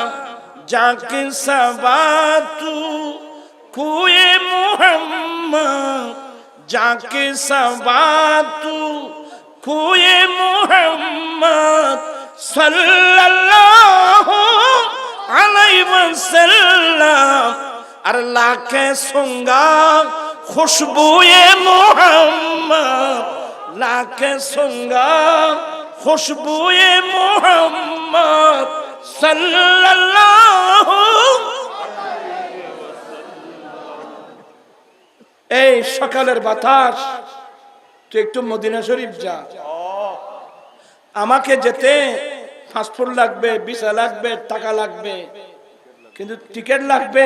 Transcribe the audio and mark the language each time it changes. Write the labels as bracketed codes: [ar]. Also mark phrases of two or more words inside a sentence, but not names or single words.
[ur] جا کے صبا تو کوئے محمد، جا کے صبا تو کوئے محمد [ar] صلى الله عليه وسلم. [ur] ارے لا کے سنگھا خوشبوئے محمد، لا کے سنگھا خوشبوئے محمد صلی اللہ. [bn] এই সকালের বাতাস, তুই একটু মদিনা শরীফ যা। আমাকে যেতে পাসপোর্ট লাগবে, ভিসা লাগবে, টাকা লাগবে, কিন্তু টিকিট লাগবে।